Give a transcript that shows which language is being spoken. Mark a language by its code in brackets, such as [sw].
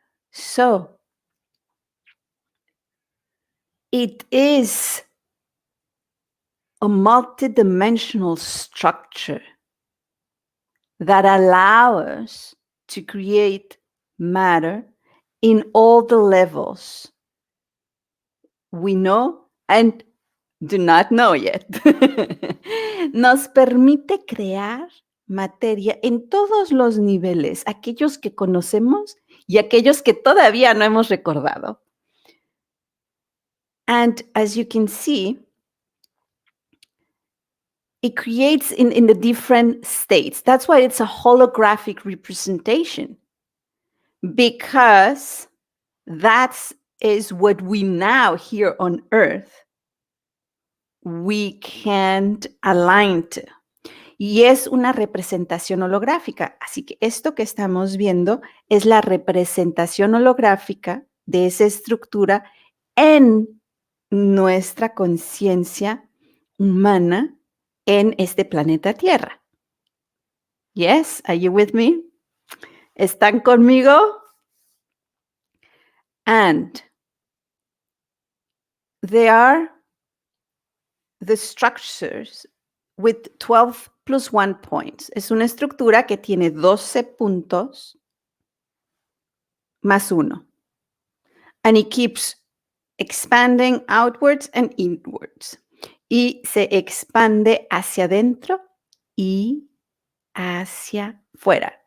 [en] So, it is a multidimensional structure that allows us to create matter in all the levels we know and do not know yet. [es] Nos permite crear materia en todos los niveles, aquellos que conocemos y aquellos que todavía no hemos recordado. [en] And as you can see, it creates in the different states. That's why it's a holographic representation, because that is what we now here on Earth we can't align to. [es] Y es una representación holográfica. Así que esto que estamos viendo es la representación holográfica de esa estructura en nuestra conciencia humana en este planeta Tierra. [en] Yes, are you with me? [es] ¿Están conmigo? [en] And they are the structures with 12 plus 1 points. [es] Es una estructura que tiene 12 puntos más 1. [en] And it keeps expanding outwards and inwards. [es] Y se expande hacia adentro y hacia fuera.